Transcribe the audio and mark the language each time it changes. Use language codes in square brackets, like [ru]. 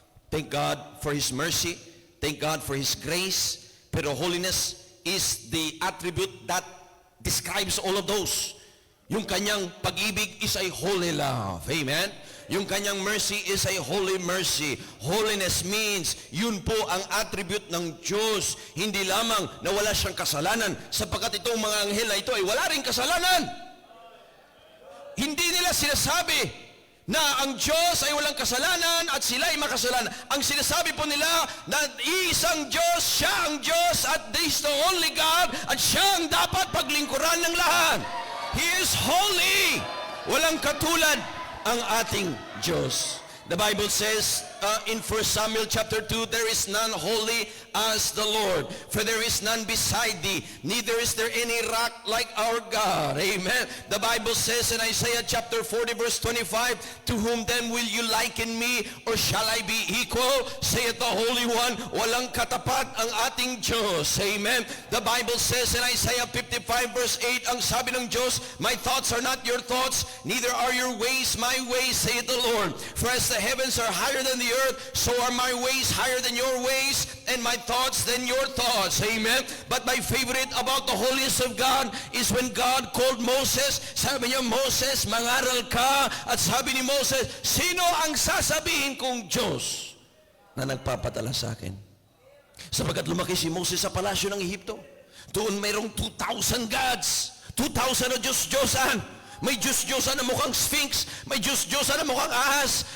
[en] Thank God for His mercy. Thank God for His grace. Pero holiness is the attribute that describes all of those. [tl] Yung kanyang pag-ibig [en] is a holy love. Amen? [tl] Yung kanyang mercy [en] is a holy mercy. Holiness means, [tl] yun po ang attribute ng Diyos. Hindi lamang na wala siyang kasalanan, sapagkat itong mga anghel na ito ay wala rin kasalanan. Hindi nila sinasabi na ang Diyos ay walang kasalanan at sila ay makasalanan. Ang sinasabi po nila na isang Diyos, siya ang Diyos at [en] He is the only God [tl] at siya ang dapat paglingkuran ng lahat. [en] He is holy. [tl] Walang katulad ang ating Diyos. [en] The Bible says in 1 Samuel chapter 2, there is none holy as the Lord, for there is none beside thee, neither is there any rock like our God. Amen. The Bible says in Isaiah chapter 40 verse 25, to whom then will you liken me, or shall I be equal? Saith the Holy One, [tl] walang katapat ang ating Diyos. Amen. [en] The Bible says in Isaiah 55 verse 8, [tl] ang sabi ng Diyos, [en] my thoughts are not your thoughts, neither are your ways my ways, saith the Lord. For as the heavens are higher than the earth, so are my ways higher than your ways, and my thoughts than your thoughts. Amen. But my favorite about the holiness of God is when God called Moses. [tl] Sabi niya, Moses, mangaral ka. At sabi ni Moses, sino ang sasabihin kong Diyos na nagpapadala sa akin? Sapagkat lumaki si Moses sa palasyo ng Ehipto. Doon mayroong 2,000 gods. 2,000 na Diyos-Diyosan. May Diyos-Diyosan na mukhang Sphinx. May Diyos-Diyosan na mukhang ahas.